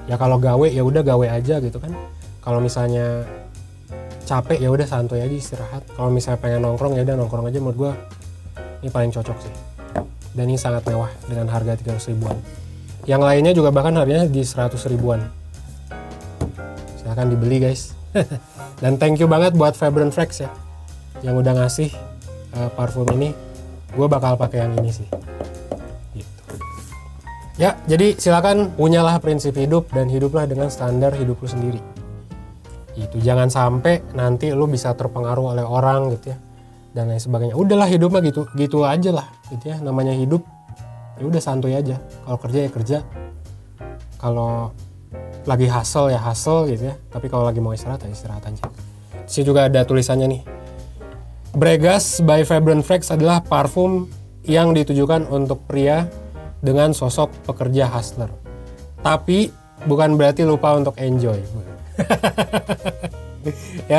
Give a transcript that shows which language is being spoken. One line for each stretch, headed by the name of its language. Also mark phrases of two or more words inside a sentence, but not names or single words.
Indonesian: Ya kalau gawe ya udah gawe aja gitu kan. Kalau misalnya capek ya udah santuy aja istirahat. Kalau misalnya pengen nongkrong ya udah nongkrong aja. Menurut gue ini paling cocok sih. Dan ini sangat mewah dengan harga 300 ribuan. Yang lainnya juga bahkan harganya di 100 ribuan. Silahkan dibeli guys. Dan
English: thank you
Indonesian: banget buat Vibrant Fragrance ya, yang udah ngasih parfum ini. Gue bakal pakai yang ini sih. Gitu. Ya, jadi silakan punyalah prinsip hidup dan hiduplah dengan standar hidup lu sendiri. Itu jangan sampai nanti lu bisa terpengaruh oleh orang gitu ya dan lain sebagainya. Udahlah hidup mah gitu aja lah gitu ya, namanya hidup. Ya udah santuy aja. Kalau kerja ya kerja. Kalau lagi hustle ya hustle gitu ya. Tapi kalau lagi mau istirahat ya istirahat aja. Di sini juga ada tulisannya nih. Bregas by Vibrant Fragrance adalah parfum yang ditujukan untuk pria dengan sosok pekerja hustler. Tapi bukan berarti lupa untuk enjoy. Ya.